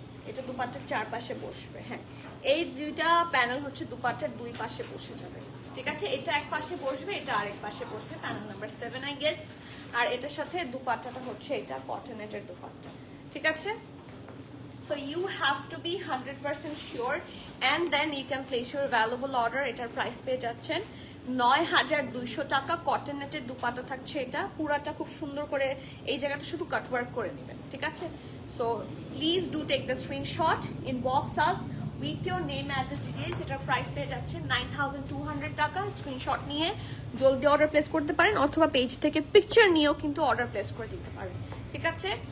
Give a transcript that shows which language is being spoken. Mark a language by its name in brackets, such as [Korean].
[Bangla] এটা দুপাট্টার চারপাশে বসবে। হ্যাঁ, এই দুইটা প্যানেল হচ্ছে দুপাট্টার দুই পাশে বসে যাবে, ঠিক আছে? এটা এক পাশে বসবে, এটা আরেক পাশে বসবে। Panel number 7 I guess. আর এটার সাথে দুপাট্টাটা হচ্ছে এটা কটনেটের দুপাট্টা, ঠিক আছে? [English] So you have to be 100% sure and then you can place your valuable order. [Bangla] এটার প্রাইস পেয়ে যাচ্ছেন 9200 টাকা। কটন নেটের দুপাটা থাকছে এটা, পুরাটা খুব সুন্দর করে এই জায়গাটা শুধু কাট ওয়ার্ক করে নেবেন, ঠিক আছে? [English] So please do take the screenshot, inbox us with your name address details. [Bangla] এটার প্রাইস পেয়ে যাচ্ছে 9200 টাকা। স্ক্রিনশট নিয়ে জলদি অর্ডার প্লেস করতে পারেন, অথবা পেজ থেকে পিকচার নিয়েও কিন্তু অর্ডার প্লেস করে দিতে পারেন, ঠিক আছে?